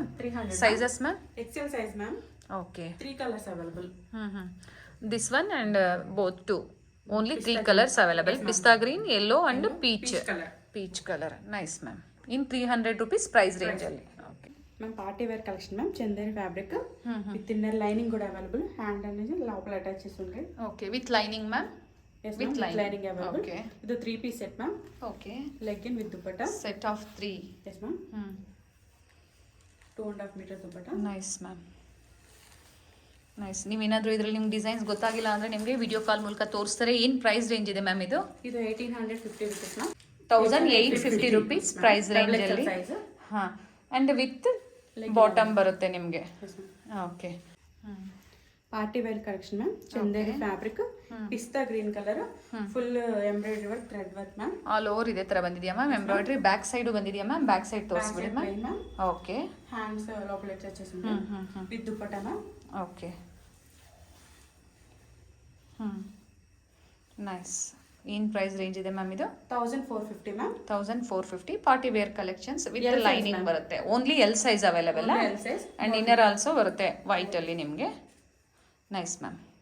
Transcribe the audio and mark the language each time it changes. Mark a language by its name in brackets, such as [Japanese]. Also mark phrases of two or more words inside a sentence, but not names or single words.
[English] 300. sizes ma'am? XL size ma'am. ಓಕೆ, 3 colours available. this one and both two. only 3 colours available. pista green, yellow and peach colour. nice ma'am. in 300 rupees price ರೇಂಜಲ್ಲಿ. ಓಕೆ ma'am, party wear collection ma'am. Chanderi fabric with inner lining కూడా అవైలబుల్. [Telugu] హ్యాండ్ అనేది లోపల అటాచ్ చేసి ఉంటాయి. [English] okay, with lining ma'am? with lining available. ఓకే, ఇది 3 piece set ma'am. ఓకే, leggin with dupatta set of 3. yes ma'am. 2.5 metre dupatta. nice ma'am, nice. [Kannada] ನೀವೇನಾದರೂ ಇದರಲ್ಲಿ ನಿಮ್ಗೆ ಡಿಸೈನ್ಸ್ ಗೊತ್ತಾಗಿಲ್ಲ ಅಂದರೆ ನಿಮಗೆ [English] video call [Kannada] ಮೂಲಕ ತೋರಿಸ್ತಾರೆ. ಏನು [English] price range [Kannada] ಇದೆ ಮ್ಯಾಮ್ ಇದು? [English] ಇದು 1850 rupees ma'am. 1850 rupees price ರೇಂಜಲ್ಲಿ. ಹಾಂ, and with bottom [Kannada] ಬರುತ್ತೆ ನಿಮಗೆ. [English] ಓಕೆ, party wear collection ma'am. Chanderi fabric, pista green colour, full embroidery work, thread work ma'am. all over [Kannada] ಇದೇ ಥರ ಬಂದಿದೆಯಾ [English] ma'am? embroidery back side ಬಂದಿದೆಯಾ ma'am? back side ತೋರಿಸ್ಬಿಡಿ ma'am. okay, హ్యాండ్స్ [Telugu] లోపల అటాచ్ చేసి ఉంటాయి [English] with dupatta ma'am. okay, nice. [Kannada] ಏನು [English] price range [Kannada] ಇದೆ ಮ್ಯಾಮ್ ಇದು? [English] 1450 ma'am. 1450. party wear collections with lining ಬರುತ್ತೆ. only L size available. L size and inner also [Kannada] ಬರುತ್ತೆ ವೈಟಲ್ಲಿ ನಿಮಗೆ. [English] nice ma'am.